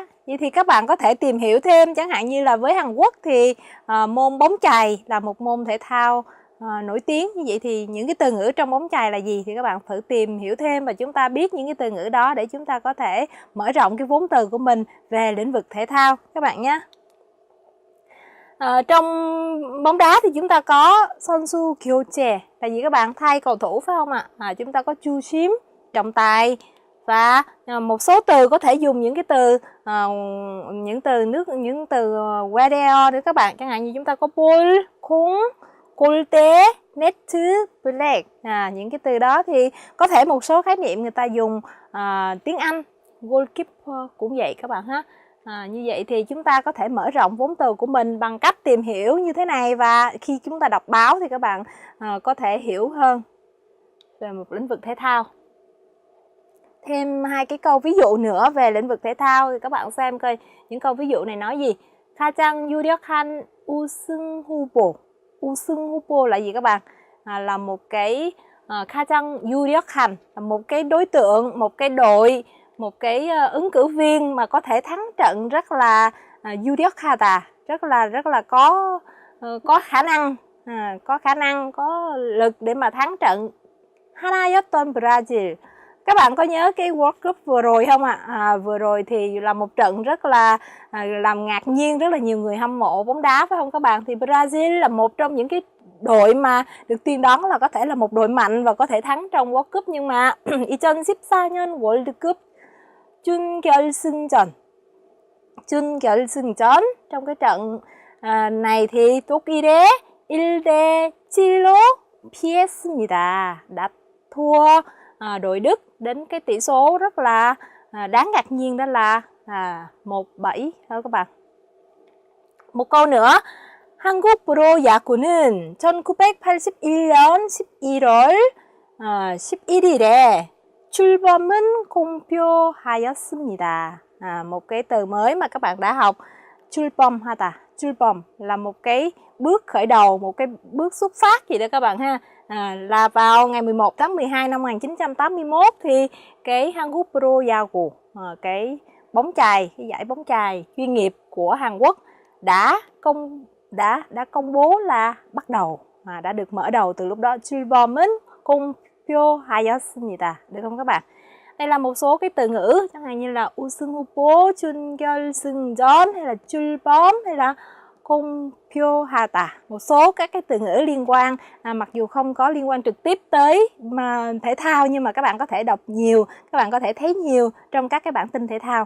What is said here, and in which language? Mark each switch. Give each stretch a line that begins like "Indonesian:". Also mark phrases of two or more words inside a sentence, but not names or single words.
Vietnamese: Vậy thì các bạn có thể tìm hiểu thêm, chẳng hạn như là với Hàn Quốc thì môn bóng chày là một môn thể thao nổi tiếng. Như vậy thì những cái từ ngữ trong bóng chày là gì thì các bạn thử tìm hiểu thêm và chúng ta biết những cái từ ngữ đó để chúng ta có thể mở rộng cái vốn từ của mình về lĩnh vực thể thao các bạn nhé. Trong bóng đá thì chúng ta có
Korean: 선수 교체
Vietnamese: là gì các bạn? Thay cầu thủ phải không ạ? Chúng ta có 주심, trọng tài, và một số từ có thể dùng những cái từ những từ weather nữa các bạn. Chẳng hạn như chúng ta có ball, khung, 골대, net, black. Những cái từ đó thì có thể một số khái niệm người ta dùng tiếng Anh, goalkeeper cũng vậy các bạn ha. Như vậy thì chúng ta có thể mở rộng vốn từ của mình bằng cách tìm hiểu như thế này, và khi chúng ta đọc báo thì các bạn có thể hiểu hơn về một lĩnh vực thể thao. Thêm 2 cái câu ví dụ nữa về lĩnh vực thể thao thì các bạn xem coi những câu ví dụ này nói gì.
Korean: 가장 유력한 우승 후보. 우승 후보
Vietnamese: là gì các bạn? Là một cái
Korean: 가장 유력한
Vietnamese: là một cái đối tượng, một cái đội, một cái ứng cử viên mà có thể thắng trận rất là 유력하다, rất là có khả năng, có lực để mà thắng trận.
Korean: 하나였던 브라질.
Vietnamese: Các bạn có nhớ cái World Cup vừa rồi không ạ? Vừa rồi thì là một trận rất là làm ngạc nhiên rất là nhiều người hâm mộ bóng đá, phải không các bạn? Thì Brazil là một trong những cái đội mà được tiên đoán là có thể là một đội mạnh và có thể thắng trong World Cup, nhưng mà
Korean: 2014년 World Cup 준결승전
Vietnamese: trong cái trận này thì
Korean: 독일에 1대7로 피했습니다.
Vietnamese: đã thua đội Đức đến cái tỷ số rất là đáng ngạc nhiên, đó là 1-7 đó các bạn. Một câu nữa.
Korean: 한국 프로야구는 1981년 11월 11일에 출범은 공표하였습니다.
Vietnamese: Một cái từ mới mà các bạn đã học,
Korean: 출범하다.
Vietnamese: 출범 là một cái bước khởi đầu, một cái bước xuất phát gì đó các bạn ha. Là vào ngày 11 tháng 12 năm 1981 thì cái
Korean: 한국 프로야구,
Vietnamese: cái bóng chày, cái giải bóng chày chuyên nghiệp của Hàn Quốc đã công bố là bắt đầu, đã được mở đầu từ lúc đó.
Korean: 출범은 공표하였습니다.
Vietnamese: Được không các bạn? Đây là một số cái từ ngữ chẳng hạn như là
Korean: 우승 후보,
Vietnamese: 준결승전 hay là 출범 hay là 공표하다. Một số các cái từ ngữ liên quan, mặc dù không có liên quan trực tiếp tới mà thể thao, nhưng mà các bạn có thể đọc nhiều, các bạn có thể thấy nhiều trong các cái bản tin thể thao.